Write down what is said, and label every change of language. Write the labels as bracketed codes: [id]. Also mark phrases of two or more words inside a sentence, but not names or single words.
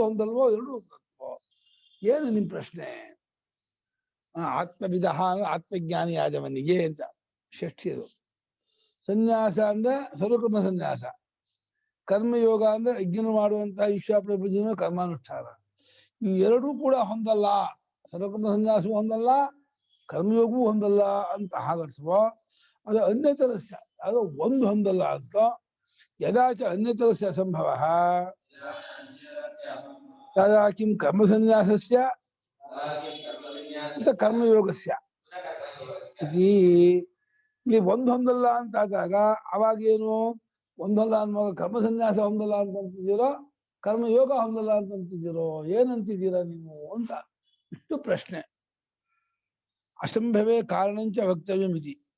[kn] ಹೊಂದಲ್ವೋ ಎರಡೂ ಹೊಂದಲ್ವೋ ಏನು ನಿಮ್ ಪ್ರಶ್ನೆ ಆತ್ಮವಿಧ ಆತ್ಮಜ್ಞಾನಿ ಆದವನಿಗೆ ಅಂತ ಷಷ್ಠಿಯದು ಸನ್ಯಾಸ ಅಂದ್ರೆ ಸರ್ವಕರ್ಮ ಸನ್ಯಾಸ ಕರ್ಮಯೋಗ ಅಂದ್ರೆ ಯಜ್ಞ ಮಾಡುವಂತಹ ಈಶ್ವರ ಕರ್ಮಾನುಷ್ಠಾನ ಈ ಎರಡೂ ಕೂಡ ಹೊಂದಲ್ಲ ಸರ್ವಕರ್ಮ ಸನ್ಯಾಸವೂ ಹೊಂದಲ್ಲ ಕರ್ಮಯೋಗವೂ ಹೊಂದಲ್ಲ ಅಂತ ಹಾಗರ್ಸುವ ಅದು ಅನ್ಯತರಸ್ಯ ಅದು ಒಂದು ಹೊಂದಲ್ಲ ಅಂತ [sa] ಯದಾಚ ಅನ್ಯತರಸ್ಯ ಅಸಂಭವ ತದಾ ಕಿಂ ಕರ್ಮ ಸನ್ಯಾಸಸ್ಯ ಕರ್ಮಯೋಗಸ್ಯ [kn] ಇಲ್ಲಿ ಒಂದು ಹೊಂದಲ್ಲ ಅಂತ ಆದಾಗ ಅವಾಗೇನು ಒಂದಲ್ಲ ಅನ್ನುವಾಗ ಕರ್ಮ ಸನ್ಯಾಸ ಹೊಂದಲ್ಲ ಅಂತಂತಿದ್ದೀರೋ ಕರ್ಮಯೋಗ ಹೊಂದಲ್ಲ ಅಂತಂತಿದ್ದೀರೋ ಏನಂತಿದ್ದೀರಾ ನೀವು ಅಂತ ಇಷ್ಟು ಪ್ರಶ್ನೆ [sa] ಅಸಂಭವೇ ಕಾರಣಂಚ ವಕ್ತವ್ಯ ಮಿತಿ